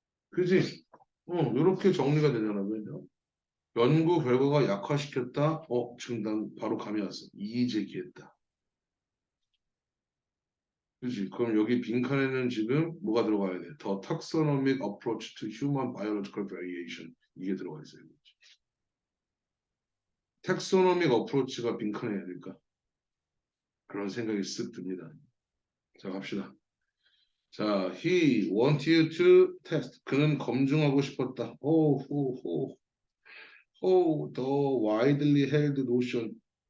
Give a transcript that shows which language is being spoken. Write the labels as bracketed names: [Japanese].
[Korean] 그지? 이렇게 정리가 되잖아. 그죠? 연구 결과가 약화시켰다. 지금 난 바로 감이 왔어. 이의 제기했다. 그지? 그럼 여기 빈칸에는 지금 뭐가 들어가야 돼? [English] The taxonomic approach to human biological variation. [Korean] 이게 들어가 있어요. 텍소노믹 어프로치가 빈칸에 될까? 그런 생각이 쓱 듭니다. 자, 갑시다. 자, [English] he wanted to test. [Korean] 그는 검증하고 싶었다. [English] the widely held notion.